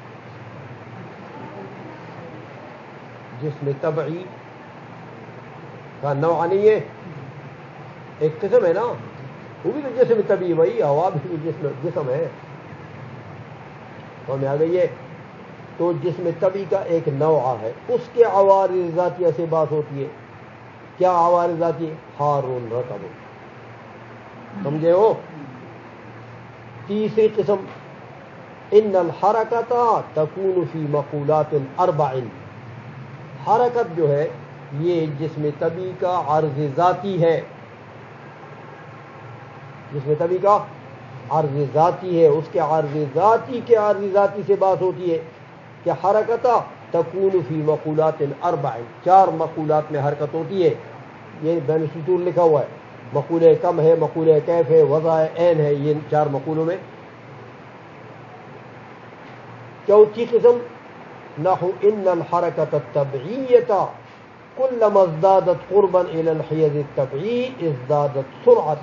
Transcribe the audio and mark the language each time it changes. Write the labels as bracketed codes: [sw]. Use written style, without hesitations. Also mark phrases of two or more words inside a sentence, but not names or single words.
[ur] جسم طبعی کا نوع نہیں ہے، ایک قسم ہے نا، وہ بھی تو جسم طبعی، بھائی ہوا بھی جسم ہے، تو ہمیں آ گئی ہے۔ تو جسم طبعی کا ایک نوع ہے، اس کے عوارض ذاتیہ سے بات ہوتی ہے۔ کیا عوارض ذاتی؟ حار رطب، سمجھے ہو؟ تیسری قسم [ar] ان الحرکت تکون فی مقولات 4، [ur] حرکت جو ہے یہ جسم طبی کا عرض ذاتی ہے، جسم طبی کا عرض ذاتی ہے، اس کے عرض ذاتی کے عرض ذاتی سے بات ہوتی ہے کہ [ar] حرکت تکون فی مقولات 4، [ur] 4 مقولات میں حرکت ہوتی ہے، یہ بین السطور لکھا ہوا ہے، مقولہ کم ہے، مقولہ کیف ہے، وضع عین ہے، یہ 4 مقولوں میں چوتھی قسم [ar] نحو ان الحرکت الطبعیۃ کلما ازدادت قربا الى الحیز الطبعی ازدادت سرعتا.